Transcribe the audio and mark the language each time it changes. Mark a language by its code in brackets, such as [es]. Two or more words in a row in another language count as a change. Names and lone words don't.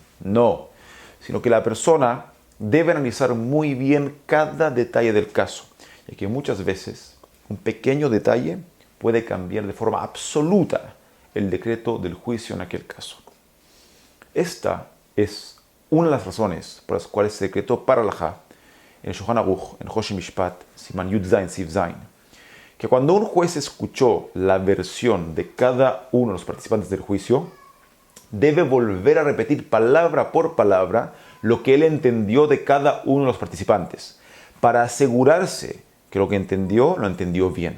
[es] No, sino que la persona debe analizar muy bien cada detalle del caso, ya que muchas veces un pequeño detalle puede cambiar de forma absoluta el decreto del juicio en aquel caso. Esta es una de las razones por las cuales se decretó para Halajá en el Shulchan Aruch, en Hoshi Mishpat, [he] סימן יז סעיף ז, [es] que cuando un juez escuchó la versión de cada uno de los participantes del juicio, debe volver a repetir palabra por palabra lo que él entendió de cada uno de los participantes, para asegurarse que lo que entendió, lo entendió bien.